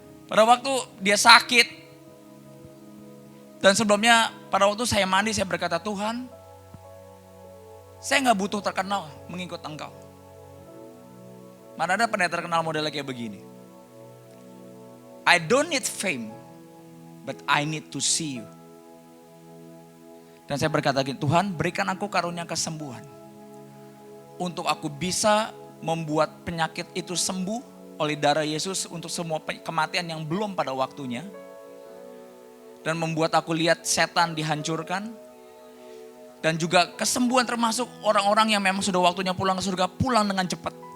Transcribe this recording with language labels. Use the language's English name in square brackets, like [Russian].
[Indonesian] Pada waktu dia sakit, dan sebelumnya pada waktu saya mandi, saya berkata, Tuhan, saya gak butuh terkenal mengikut Engkau. Mana ada pendeta terkenal modelnya kayak begini. [English] I don't need fame, but I need to see you. [Indonesian] Dan saya berkata gini, Tuhan berikan aku karunia kesembuhan. Untuk aku bisa membuat penyakit itu sembuh oleh darah Yesus untuk semua kematian yang belum pada waktunya. Dan membuat aku lihat setan dihancurkan. Dan juga kesembuhan termasuk orang-orang yang memang sudah waktunya pulang ke surga, pulang dengan cepat.